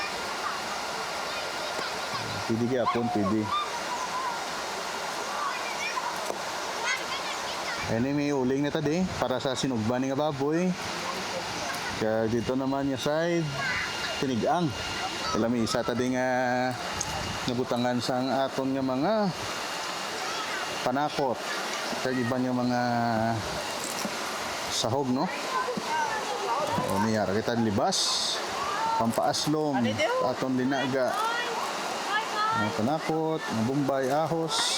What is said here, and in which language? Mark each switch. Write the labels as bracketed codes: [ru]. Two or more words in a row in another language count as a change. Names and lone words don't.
[tl] Pwede kaya po, pwede. [hil] Ini may uling na tadi para sa sinugban nga baboy. [tl] Kaya dito naman yung side, tinigang. Alam mo, [hil] isa tadi nga nabutangan sang aton nga mga panakot. [tl] Kaya iba yung mga sahog, no? [hil] O niyara kita libas, pampaaslom, aton linaga, mga panakot, mga bumbay, ahos.